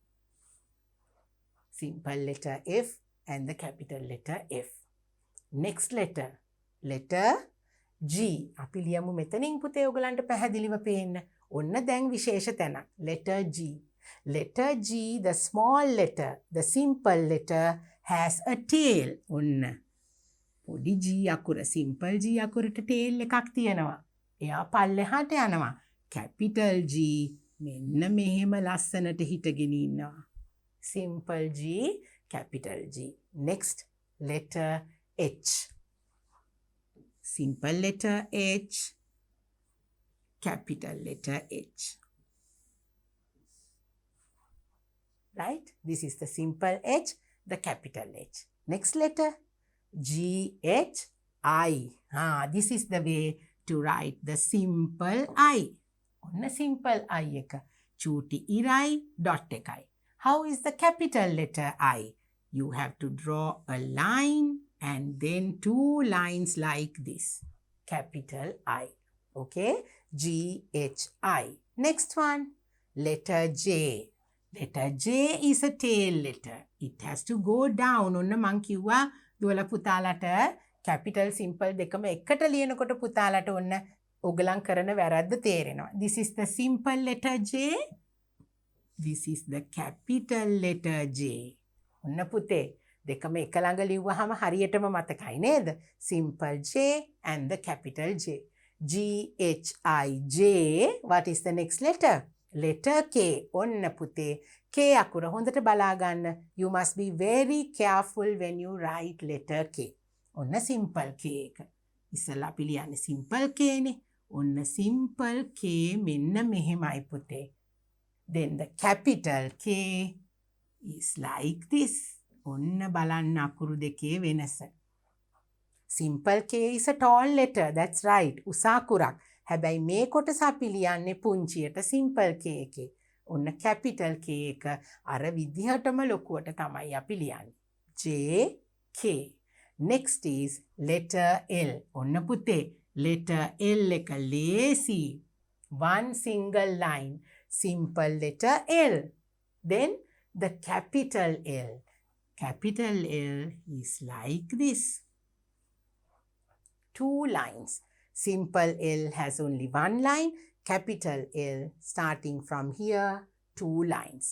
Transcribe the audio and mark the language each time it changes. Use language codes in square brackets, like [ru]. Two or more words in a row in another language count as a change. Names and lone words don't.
[en] simple letter F and the capital letter F. Next letter, letter G. [si] අපි ලියමු මෙතනින් පුතේ ඔයගලන්ට පැහැදිලිව පේන්න. ඔන්න දැන් විශේෂ තැනක්. [en] letter G. letter G, the small letter, the simple letter has a tail. [si] ඔන්න පොඩි G අකුර, [en] simple G [si] අකුරට tail එකක් තියෙනවා. එයා පල්ලෙහාට යනවා. [en] capital G [si] මෙන්න මෙහෙම ලස්සනට හිටගෙන ඉන්නවා. [en] simple G, capital G. Next, letter H. simple letter H, capital letter H. Right? This is the simple H, the capital H. Next letter, G, H, I. This is the way to write the simple I. [si] On a [en] simple I [si] එක චූටි ඉරයි dot එකයි. [en] How is the capital letter I? You have to draw a line and then two lines like this. Capital I. Okay? G, H, I. Next one, letter J. Letter J is a tail letter. It has to go down. [si] ඔන්න මං කිව්වා දුවලා පුතාලට [en] capital simple [si] දෙකම එකට ලියනකොට පුතාලට ඔන්න ඔගලන් කරන වැරද්ද තේරෙනවා. [en] This is the simple letter J. This is the capital letter J. [si] ඔන්න පුතේ දෙකම එක ළඟ ලිව්වහම හරියටම මතකයි නේද? [en] simple J and the capital J. G, H, I, J. What is the next letter? letter K. [si] ඔන්න පුතේ K අකුර හොඳට බලා ගන්න. [en] You must be very careful when you write letter K. [si] ඔන්න [en] simple K [si] එක. ඉස්සෙල්ලා අපි ලියන්නේ [en] simple K [si] නේ. ඔන්න [en] simple K [si] මෙන්න මෙහෙමයි පුතේ. [en] Then the capital K is like this. [si] ඔන්න බලන්න අකුරු දෙකේ වෙනස. [en] simple K is a tall letter. That's right. [si] උස අකුරක්. හැබැයි මේ කොටස අපි ලියන්නේ පුංචියට [en] simple K [si] එකේ. ඔන්න [en] capital K [si] එක අර විදිහටම ලොකුවට තමයි අපි ලියන්නේ. [en] J, K. Next is letter L. [si] ඔන්න පුතේ [en] letter L [si] එක ලේසි. [en] One single line. simple letter L. Then the capital L. Capital L is like this. 2 lines. Simple L has only 1 line. Capital L starting from here, 2 lines.